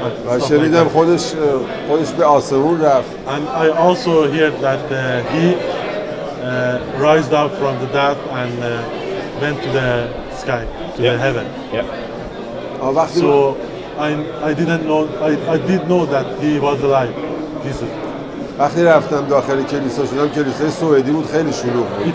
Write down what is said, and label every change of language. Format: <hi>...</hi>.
<fa>و شنیدم خودش به آسمون رفت.</fa> <en>And I also heard that he rised up from the death and went to the sky, to the heaven. So I didn't know. I did know that he was alive. Jesus.</en> <fa>وقتی رفتم داخل کلیسا شدم کلیسای سوئدی بود خیلی شلوغ بود.</fa>